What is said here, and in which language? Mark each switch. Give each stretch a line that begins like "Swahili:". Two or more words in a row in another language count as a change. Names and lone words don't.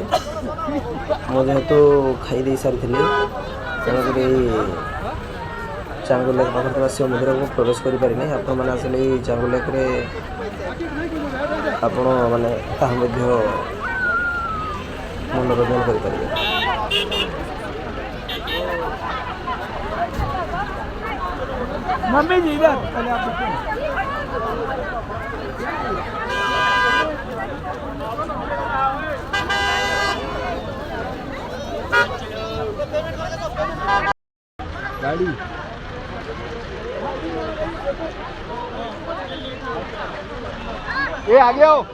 Odia: ମୁଁ ଯେହେତୁ ଖାଇ ଦେଇ ସାରିଥିଲି ତେଣୁକରି ଚାଙ୍ଗୁଲ ଲେକ୍ ପାଖରେ ଥିବା ଶିବ ମନ୍ଦିରକୁ ପ୍ରବେଶ କରିପାରିନି। ଆପଣମାନେ ଆସିଲେ ଏହି ଚାଙ୍ଗୁଲ ଲେକ୍ରେ ଆପଣ ମାନେ ତାହା ମଧ୍ୟ ମନୋରଞ୍ଜନ କରିପାରିବେ।
Hindi: मम्मी जी इधर पहले आप देखो। गाड़ी ये आगे आओ।